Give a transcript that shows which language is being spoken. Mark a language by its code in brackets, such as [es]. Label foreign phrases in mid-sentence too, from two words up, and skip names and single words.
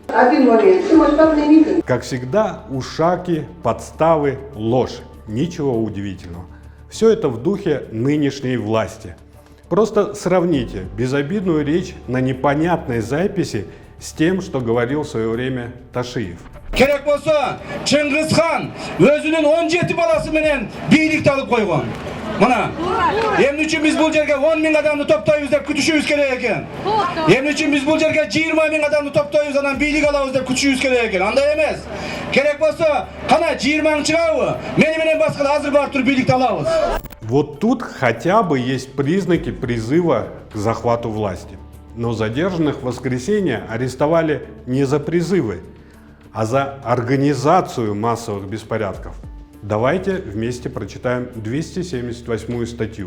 [ru] Один момент. Всемасштабный митинг. Как всегда, ушаки, подставы, ложь. Ничего удивительного. Все это в духе нынешней власти. Просто сравните безобидную речь на непонятной записи с тем, что говорил в свое время Ташиев. [ky] Керек болса, Чыңгыз хан өзүнүн 17 баласы менен бийликти алып койгон. Мына, эмне үчүн биз бул жерге 10 000 адамды топтойбуз деп күтүшүбүз керек экен. Эмне үчүн биз бул жерге 20 000 адамды топтойбуз, анан бийлик алабыз деп күтүшүбүз керек экен. Андай эмес. Керек болса, кана 20 000 чыгабы, мени менен башка азыр барып туруп бийликти алабыз. [ru] Вот тут хотя бы есть признаки призыва к захвату власти. Но задержанных в воскресенье арестовали не за призывы, а за организацию массовых беспорядков. Давайте вместе прочитаем 278 статью.